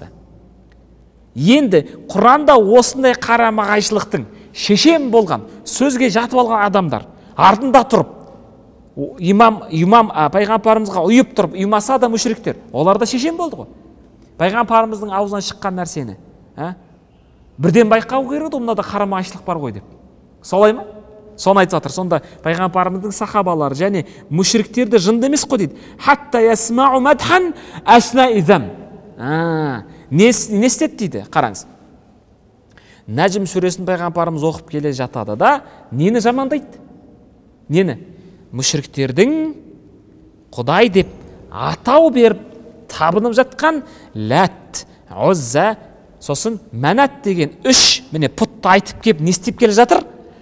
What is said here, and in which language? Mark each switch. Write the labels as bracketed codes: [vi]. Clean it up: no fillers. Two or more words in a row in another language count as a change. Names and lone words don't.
[kk] Енді Құранда осындай қарама-қайшылықтың шешен болған, сөзге жатып алған адамдар артында тұрып, имам пайғамбарымызға ұйып тұрып, ұймаса да мүшриктер, олар да шешен болды ғой. Пайғамбарымыздың аузынан шыққан нәрсені бірден байқау керек, мынада қарама-қайшылық бар ғой деп. Солай ма? Соны айтып жатыр. Сонда пайғамбарымыздың сахабалары және мүшриктерді жынды емес қой дейді. [ar] حتى يسمعوا مدحا أسنى عظام. [kk] Не істеді дейді? Қараңыз. Нәжім сүресін пайғамбарымыз оқып келе жатады да, нені жамандайды? Нені? Мүшриктердің Құдай деп атау беріп табынып жатқан Ләт, Ұзза, сосын Мәнат деген 3 міне пұтты айтып кеп не істеп келе жатыр?